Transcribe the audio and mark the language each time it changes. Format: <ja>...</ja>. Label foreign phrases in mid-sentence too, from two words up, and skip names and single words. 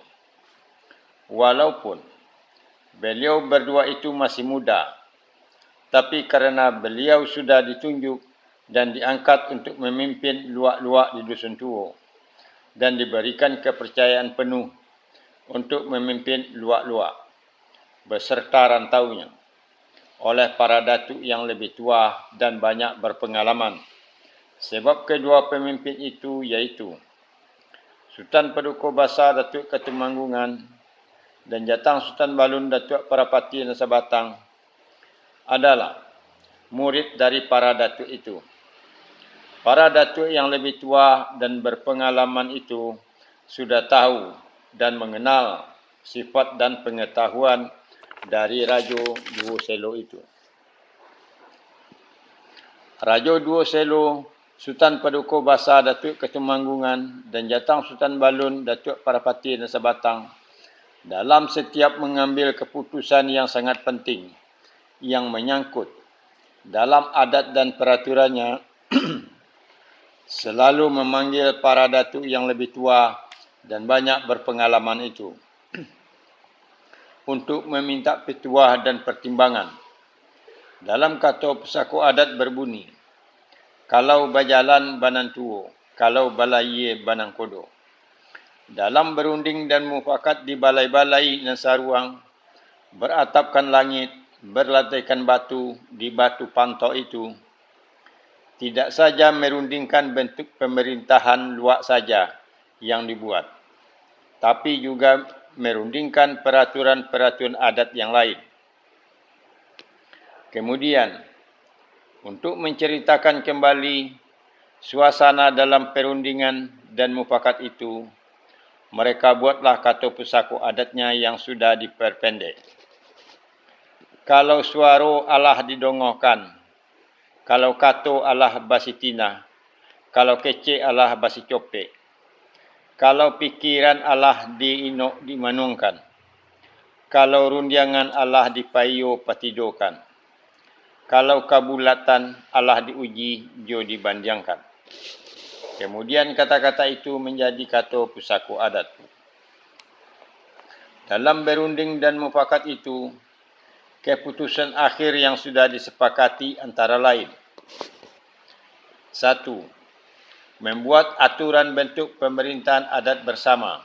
<id>Walaupun beliau berdua itu masih muda, tapi karena beliau sudah ditunjuk dan diangkat untuk memimpin luak-luak di Dusun Tuo dan diberikan kepercayaan penuh untuk memimpin luak-luak beserta rantaunya oleh para datuk yang lebih tua dan banyak berpengalaman. Sebab kedua pemimpin itu iaitu Sultan Paduka Bahasa Datuk Ketumanggungan dan Jatang Sultan Balun Datuk Parapati Nasabatang adalah murid dari para datuk itu. Para datuk yang lebih tua dan berpengalaman itu sudah tahu dan mengenal sifat dan pengetahuan dari Rajo Duo Selo itu. Rajo Duo Selo, Sultan Paduka Bahasa Datuk Ketumanggungan dan Jatang Sultan Balun Datuk Parapati Nasabatang dalam setiap mengambil keputusan yang sangat penting yang menyangkut dalam adat dan peraturannya selalu memanggil para datuk yang lebih tua dan banyak berpengalaman itu untuk meminta petuah dan pertimbangan. Dalam Kato Pusako adat berbunyi,</id> <min>kalau bajalan banan tuo, kalau balaiye banang kodo.</min> <id>Dalam berunding dan mufakat di balai-balai Nasaruang, beratapkan langit, berlantaikan batu di Batu Panto itu, tidak saja merundingkan bentuk pemerintahan luak saja yang dibuat, tapi juga merundingkan peraturan-peraturan adat yang lain. Kemudian, untuk menceritakan kembali suasana dalam perundingan dan mufakat itu, mereka buatlah Kato Pusako adatnya yang sudah diperpendek.</id> <min>Kalau suaro alah didongokan, kalau kato alah basitina, kalau kece alah basi copek, kalau pikiran alah dimanungkan, kalau rundiangan alah dipayo patidokan, kalau kabulatan alah diuji jo dibanjangkan.</min> <id>Kemudian kata-kata itu menjadi Kato Pusako adat. Dalam berunding dan mufakat itu, keputusan akhir yang sudah disepakati antara lain. 1. Membuat aturan bentuk pemerintahan adat bersama.</id>